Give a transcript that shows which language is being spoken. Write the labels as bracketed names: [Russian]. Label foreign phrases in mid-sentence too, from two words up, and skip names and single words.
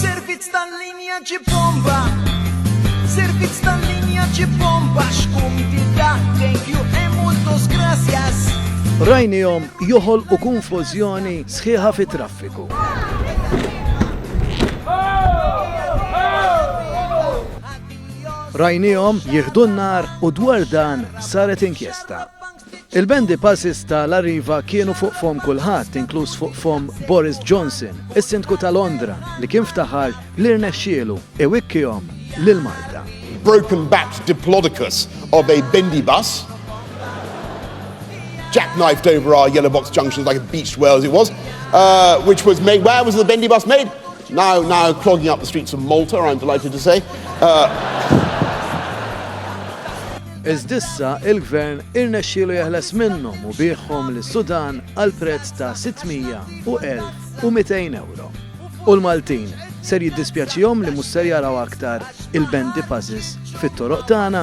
[Maltese] Servizz tal-linja ġi bomba, servizz tal-linja ġi bomba, x'kumdita, [English] thank you e [Spanish] multos gracias. [English] Rajnihom joħolqu konfużjoni sħiħa fit-traffiku. Rajnihom jieħdu n-nar u dwar dan saret inkjesta. [Maltese] Il-bendi passis tal-Arriva kienu fuq fom kulħadd, inkluż fuq fom Boris Johnson, is-Sindku ta' Londra, li kien ftaħar li rnexxielu iwikkihom lil Malta. [English] Broken-backed diplodocus of a bendy bus, jackknifed over our yellow box junctions like a beached whale as it was, which was made, where was the bendy bus made? Now clogging up the streets of Malta, I'm delighted to say. [Maltese] Iżdissa il-gvern irnexxielu jeħles minnhom u bieħhom lis-Sudan għal prezz ta' 600 u 1,200 euro. U l-Maltin ser jiddispjaċihom li mhux ser jaraw aktar il- [English] bendi buses [Maltese] fit-toroq tagħna.